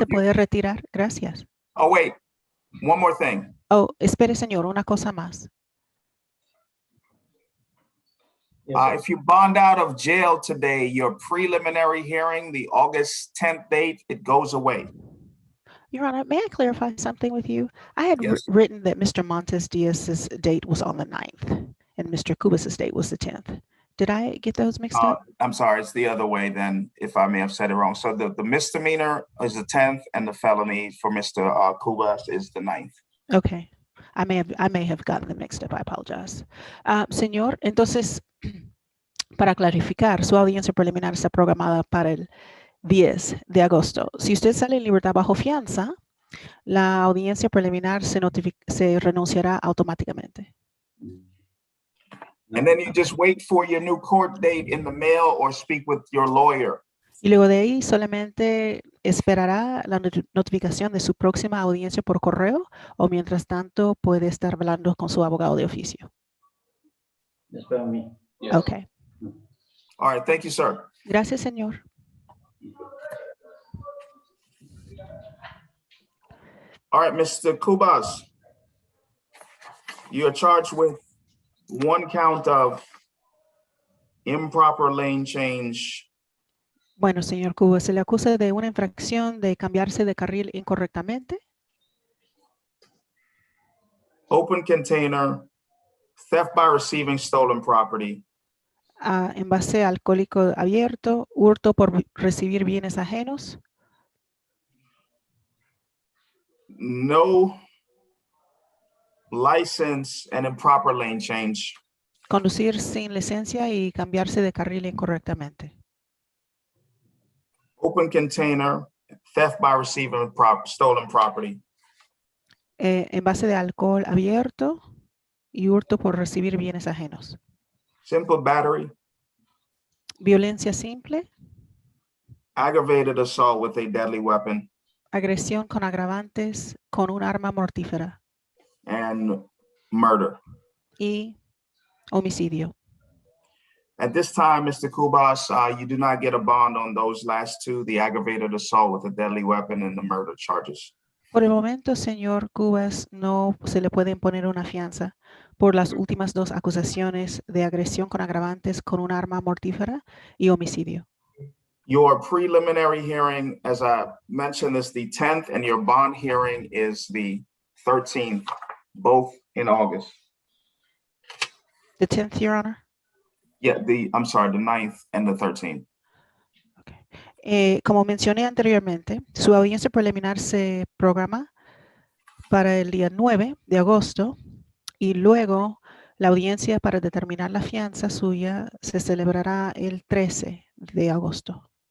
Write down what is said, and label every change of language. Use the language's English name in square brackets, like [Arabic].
[English] you. [Spanish] puede retirar. Gracias. [English] Oh, wait, one more thing. [Spanish] Oh, espere, señor, una cosa más. [English] If you bond out of jail today, your preliminary hearing, the August 10th date, it goes away. Your Honor, may I clarify something with you? I had Yes. written that Mr. Montes Diaz's date was on the 9th and Mr. Cubas's date was the 10th. Did I get those mixed up? I'm sorry, it's the other way then, if I may have said it wrong. So the misdemeanor is the 10th and the felony for Mr. Cubas is the 9th. Okay. I may have gotten them mixed up. I apologize. [Spanish] Señor, entonces, para clarificar, su audiencia preliminar está programada para el 10 de agosto. Si usted sale en libertad bajo fianza, la audiencia preliminar se renunciará automáticamente. [English] And then you just wait for your new court date in the mail or speak with your lawyer. [Spanish] Y luego de ahí solamente esperará la notificación de su próxima audiencia por correo o mientras tanto puede estar hablando con su abogado de oficio. Espero a mí. [English] Yes. Okay. All right, thank you, sir. [Spanish] Gracias, señor. [English] All right, Mr. Cubas, you are charged with one count of improper lane change. [Spanish] Bueno, señor Cuba, se le acusa de una infracción de cambiarse de carril incorrectamente, [English] Open container, theft by receiving stolen property, [Spanish] envase alcohólico abierto, hurto por recibir bienes ajenos, [English] no license and improper lane change, [Spanish] conducir sin licencia y cambiarse de carril incorrectamente, [English] open container, theft by receiving stolen property, [Spanish] envase de alcohol abierto y hurto por recibir bienes ajenos, [English] simple battery, [Spanish] violencia simple, [English] aggravated assault with a deadly weapon, [Spanish] agresión con agravantes con un arma mortífera [English] and murder. [Spanish] y homicidio. [English] At this time, Mr. Cubas, you do not get a bond on those last two, the aggravated assault with a deadly weapon and the murder charges. [Spanish] Por el momento, señor Cubas, no se le puede imponer una fianza por las últimas dos acusaciones de agresión con agravantes con un arma mortífera y homicidio. [English] Your preliminary hearing, as I mentioned, is the 10th, and your bond hearing is the 13th, both in August. The 10th, Your Honor? Yeah, I'm sorry, the 9th and the 13th. Okay. [Spanish] Como mencioné anteriormente, su audiencia preliminar se programa para el día 9 de agosto y luego la audiencia para determinar la fianza suya se celebrará el 13 de agosto.